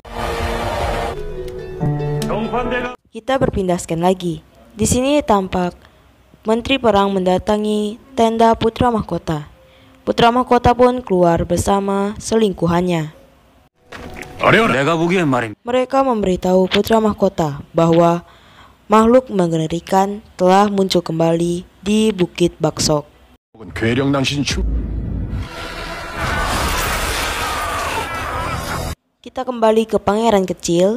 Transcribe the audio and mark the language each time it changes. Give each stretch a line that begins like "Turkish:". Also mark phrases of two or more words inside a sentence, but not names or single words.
Indonesian: Kita berpindah scan lagi. Di sini tampak Menteri Perang mendatangi tenda Putra Mahkota. putra mahkota pun keluar bersama selingkuhannya.
Korean: 내가 보기엔 말입니다.
Indonesian: Mereka memberitahu putra mahkota bahwa makhluk mengerikan telah muncul kembali di Bukit Baksok. Kita kembali ke pangeran kecil.